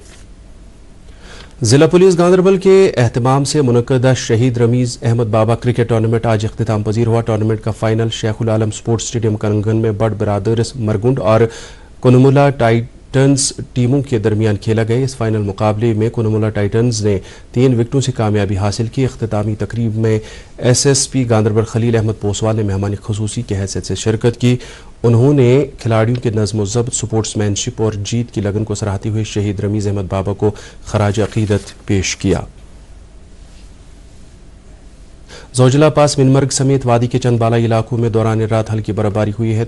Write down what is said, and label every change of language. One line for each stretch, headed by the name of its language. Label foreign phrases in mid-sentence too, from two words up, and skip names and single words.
Urdu: ضلع پولیس گاندربل کے اہتمام سے منعقدہ شہید رمیز احمد بابا کرکٹ ٹورنامنٹ آج اختتام پذیر ہوا. ٹورنامنٹ کا فائنل شیخ العالم سپورٹس اسٹیڈیم کنگن میں بڑ برادرز مرگنڈ اور کنمولا ٹائٹنز ٹیموں کے درمیان کھیلا گیا. اس فائنل مقابلے میں کنمولا ٹائٹنز نے 3 وکٹوں سے کامیابی حاصل کی. اختتامی تقریب میں ایس ایس پی گاندربل خلیل احمد پوسوال نے مہمان خصوصی کی حیثیت سے شرکت کی. انہوں نے کھلاڑیوں کے نظم و ضبط، سپورٹس مین شپ اور جیت کی لگن کو سراہتے ہوئے شہید رمیز احمد بابا کو خراج عقیدت پیش کیا. زوجلہ پاس منمرگ سمیت وادی کے چند بالائی علاقوں میں دوران رات ہلکی برفباری ہوئی ہے.